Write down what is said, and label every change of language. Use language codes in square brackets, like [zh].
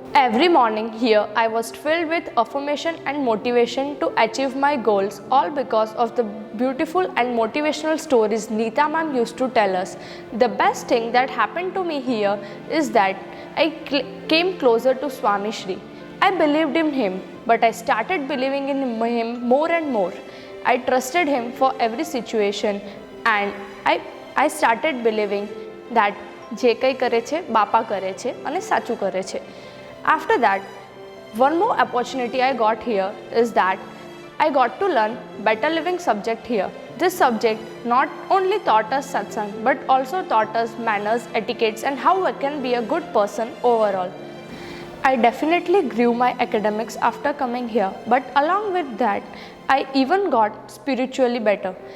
[en] Every morning here I was filled with affirmation and motivation to achieve my goals, all because of the beautiful and motivational stories Neeta ma'am used to tell us. The best thing that happened to me here is that I came closer to Swami Shri. I believed in him, but I started believing in him more and more. I trusted him for every situation and I started believing that [gu] જે કંઈ કરે છે [en] બાપા કરે છે અને સાચું કરે છે. After that, one more opportunity I got here is that I got to learn better living subject here. This subject not only taught us satsang but also taught us manners, etiquettes and how I can be a good person overall. I definitely grew my academics after coming here, but along with that, I even got spiritually better.